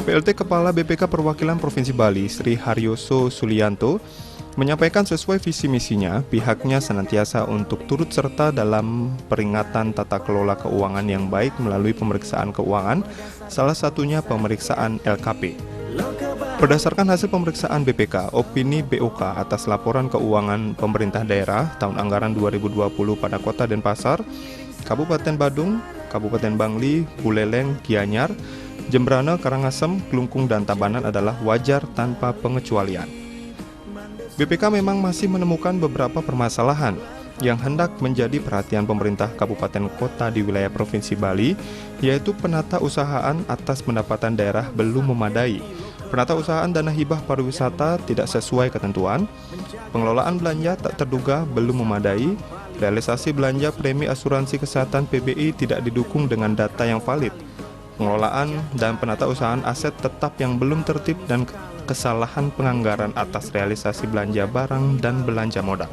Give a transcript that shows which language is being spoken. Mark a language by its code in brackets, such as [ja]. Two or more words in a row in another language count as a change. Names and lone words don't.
[id] PLT Kepala BPK Perwakilan Provinsi Bali Sri Haryoso Sulianto menyampaikan sesuai visi misinya, pihaknya senantiasa untuk turut serta dalam peringatan tata kelola keuangan yang baik melalui pemeriksaan keuangan, salah satunya pemeriksaan LKP. Berdasarkan hasil pemeriksaan BPK, opini BOK atas laporan keuangan pemerintah daerah tahun anggaran 2020 pada Kota Denpasar, Kabupaten Badung, Kabupaten Bangli, Buleleng, Gianyar, Jembrana, Karangasem, Klungkung, dan Tabanan adalah wajar tanpa pengecualian. BPK memang masih menemukan beberapa permasalahan yang hendak menjadi perhatian pemerintah kabupaten kota di wilayah Provinsi Bali, yaitu penata usahaan atas pendapatan daerah belum memadai, penata usahaan dana hibah pariwisata tidak sesuai ketentuan, pengelolaan belanja tak terduga belum memadai, realisasi belanja premi asuransi kesehatan PBI tidak didukung dengan data yang valid, pengelolaan dan penata usahaan aset tetap yang belum tertib, dan kesalahan penganggaran atas realisasi belanja barang dan belanja modal.